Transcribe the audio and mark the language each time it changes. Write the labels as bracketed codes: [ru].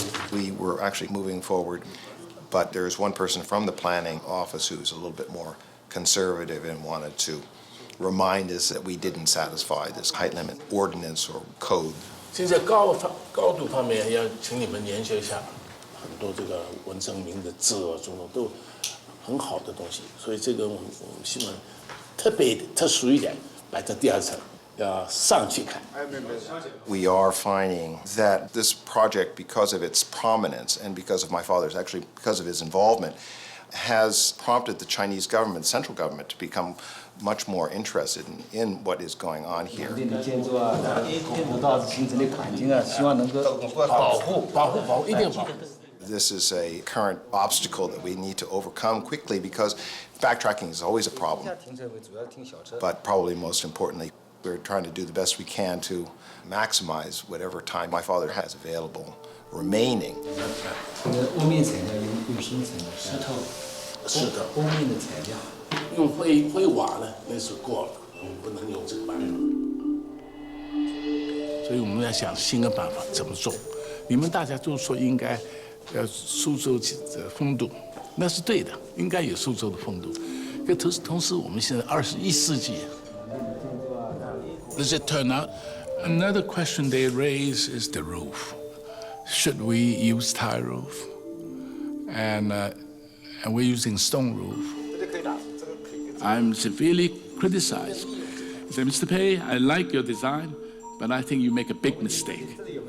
[en] We were actually moving forward, but there's one person from the planning office who's a little bit more conservative and wanted to remind us that we didn't satisfy this height limit ordinance or code. [zh] 现在高度方面要请你们研究一下，很多这个文征明的字啊，种种都很好的东西，所以这个我们希望特殊一点摆在第2层，要上去看。 [en] We are finding that this project, because of its prominence and because of my father's, actually because of his involvement, has prompted the Chinese government, central government, to become much more interested in what is going on here. [zh] 这里建筑啊，河道形成的环境啊，希望能够保护，一定要保护。 [en] This is a current obstacle that we need to overcome quickly because backtracking is always a problem. [zh] 停车位主要停小车。 [en] But probably most importantly, we're trying to do the best we can to maximize whatever time my father has available remaining. [zh] 这个屋面材料用新材料，石头，屋面的材料。用灰瓦呢，那是过了，我们不能用这个办法。所以我们要想新的办法怎么做。你们大家都说应该要苏州的风度，那是对的，应该有苏州的风度。可同时，我们现在21世纪 ， [en] Does it turn out? Another question they raise is the roof. Should we use tile roof? And we're using stone roof. I'm severely criticized. I said, Mr. Pei, I like your design, but I think you make a big mistake.